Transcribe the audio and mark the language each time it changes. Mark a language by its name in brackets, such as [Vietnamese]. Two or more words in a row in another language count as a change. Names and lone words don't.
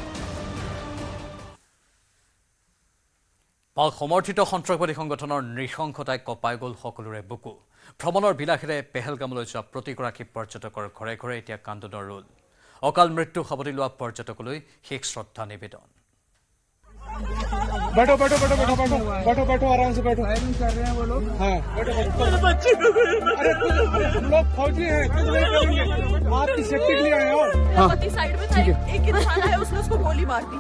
[Assamese] পাক সমৰ্থিত সন্ত্ৰাসবাদী সংগঠনৰ নৃশংসতাই কপাই গ'ল সকলোৰে বুকু ভ্ৰমণৰ বিলাসেৰে পেহেলগামলৈ যোৱা প্ৰতিগৰাকী পৰ্যটকৰ ঘৰে ঘৰে এতিয়া কান্দোনৰ ৰোল অকাল মৃত্যু সাৱটি লোৱা পৰ্যটকলৈ শেষ শ্ৰদ্ধা নিবেদন [Hindi] बैठो बैठो बैठो बैठो बैठो बैठो बैठो आराम से बैठो फायरिंग कर रहे हैं वो लोग हाँ बैठो बैठो अरे हम लोग फौजी हैं कुछ नहीं करेंगे आपकी सेफ्टी के लिए आए हो हाँ साइड में था एक इंसान आया उसने उसको गोली मार दी